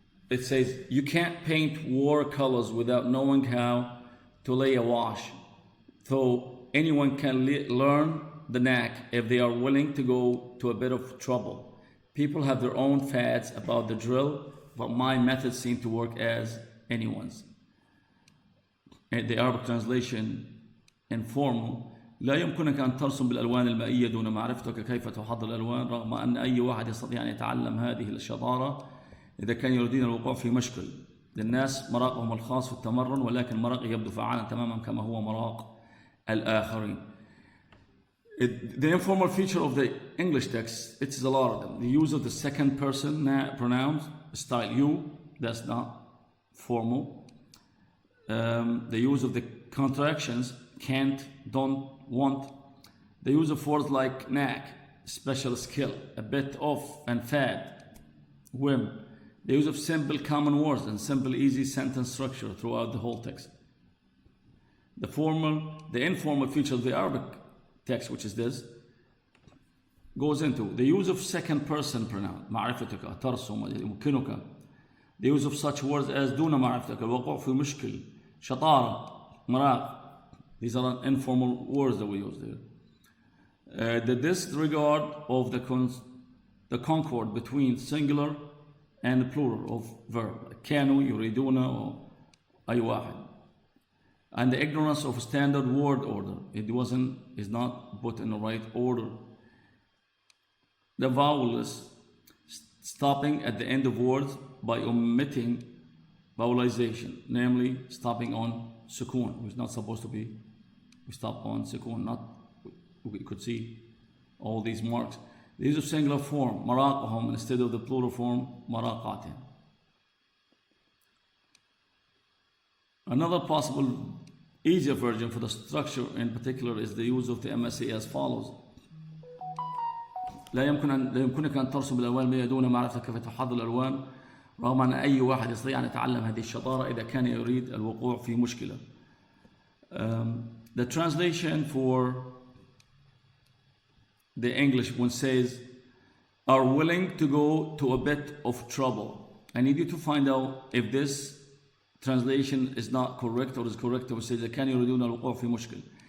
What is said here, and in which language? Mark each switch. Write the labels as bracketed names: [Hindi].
[English] It says, you can't paint watercolors without knowing how to lay a wash. So anyone can learn the knack if they are willing to go to a bit of trouble. People have their own fads about the drill, but my methods seem to work as anyone's. And the Arabic translation, informal, [Arabic] لا يمكنك أن ترسم بالألوان المائية دون معرفتك كيف تحضر الألوان، رغم أن أي واحد يستطيع أن يتعلم هذه الشطارة إذا كان يريدون الوقوع في مشكل. للناس مراقهم الخاص في التمرن، ولكن مراق يبدو فعالا تماما كما هو مراق الآخرين. [English] The informal feature of the English text, it's a lot of them. The use of the second person pronouns, style you, that's not formal. The use of the contractions, can't, don't, want. The use of words like knack, special skill, a bit of, and fad, whim. The use of simple common words and simple easy sentence structure throughout the whole text. The informal feature of the Arabic text, which is this, goes into the use of second person pronoun, [Arabic] معرفتك, ترسم, يمكنك. [English] The use of such words as [Arabic] دون معرفتك, الوقوع في مشكل, شطارة, مراق. [English] These are informal words that we use there. The disregard of the concord between singular and the plural of verb. [Arabic] كانوا يريدون or أي واحد. [English] And the ignorance of standard word order. Is not put in the right order. The vowels stopping at the end of words by omitting vowelization, namely stopping on sukoon, which is not supposed to be. We stop on sukoon, we could see all these marks. These are singular form, maraqahum, instead of the plural form, maraqatin. Another possible easier version for the structure in particular is the use of the MSA as follows. [Arabic] لا يمكنك أن ترسم الألوان بها دون معرفة كيف تحضر الألوان، رغم أن أي واحد يستطيع أن يتعلم هذه الشطارة إذا كان يريد الوقوع في مشكلة. [English] The translation for the English one says, are willing to go to a bit of trouble. I need you to find out if this translation is not correct or is correct, or says [Arabic] كان يريدون الوقوع في مشكلة.